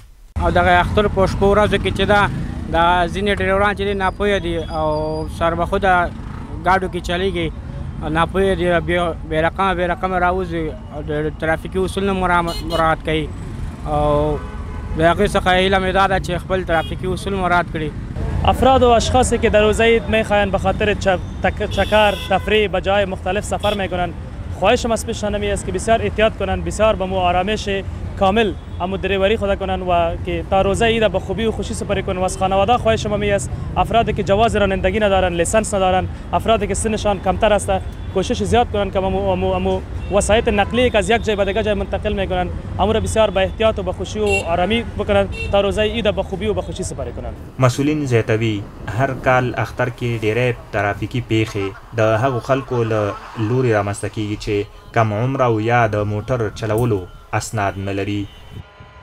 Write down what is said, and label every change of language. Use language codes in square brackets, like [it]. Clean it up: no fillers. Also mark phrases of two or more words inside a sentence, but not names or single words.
[ps] او دغه اختر په شپو ورځو کې چې دا ځینې ډریوران چې دي ناپوهه دي او سربخوده ګاډو کې چلیږي ناپوهه دي بې رقمه راوځي او د ترافیکي اصول نه مراعات کوي او د هغې څخه هیله مې دا ده چې خپل ترافیکی اصول مراعات کړي. [fa] افراد و اشخاصی که در روز عید میخواهند به خاطر چکر تفریح به جای مختلف سفر میکنند خواهشم از پیششان نمی است که بسیار احتیاط کنند بسیار به مو آرامش کامل اما دریوری خود کنند و که تا روزه عید به خوبی و خوشی سپری کنند و از خانواده خواهشم می است افرادی که جواز رانندگی ندارند لیسنس ندارند افرادی که سنشان کمتر است کوشش زیاد کنند که امو وسایط نقلیه که از یک جای به دیگر جای منتقل میکنند امو را بسیار به احتیاط و به خوشی و آرامی بکنند تا روزه عید به خوبی و به خوشی سپری کنند. [ps] مسئولین زیاتوي هر کال اختر کې ډېرې ترافیکي پیښې د هغو خلکو له لوري رامنځته کیږي چې کم عمره او یا د موټر چلولو اسناد نه لري.